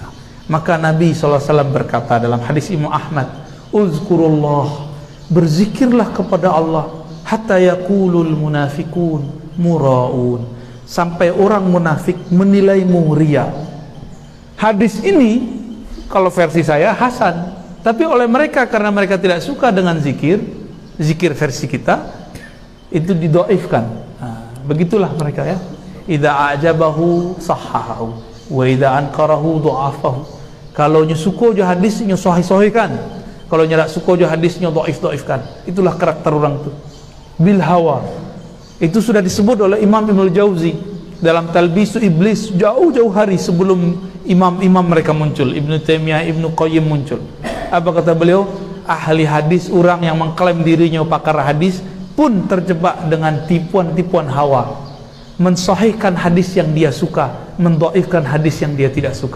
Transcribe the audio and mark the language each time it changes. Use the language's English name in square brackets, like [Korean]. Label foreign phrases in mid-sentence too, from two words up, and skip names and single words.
[Indonesian] Maka Nabi SAW berkata dalam hadis Imam Ahmad, uzkurullah, berzikirlah kepada Allah, [Arabic] حتى يقول المنافقون مراؤون, [Indonesian] sampai orang munafik menilaimu riya. Hadis ini kalau versi saya hasan, tapi oleh mereka karena mereka tidak suka dengan zikir versi kita itu didoifkan. Begitulah mereka ya. [Arabic] إذا أعجبه صححه وإذا أنكره ضعفه. [Minangkabau] Kalau nyusuko jo hadisnya sahih-sahihkan, kalau nyerak suko jo hadisnya dhaif-dhaifkan. [Indonesian] Itulah karakter orang itu. [Arabic] بالهوى. [Indonesian] Itu sudah disebut oleh Imam Ibnu Jauzi dalam Talbisu Iblis jauh-jauh hari sebelum imam-imam mereka muncul, Ibnu Taimiyah, Ibnu Qayyim muncul. Apa kata beliau? Ahli hadis, orang yang mengklaim dirinya pakar hadis pun terjebak dengan tipuan-tipuan hawa, mensahihkan hadis yang dia suka, mendhaifkan hadis yang dia tidak suka.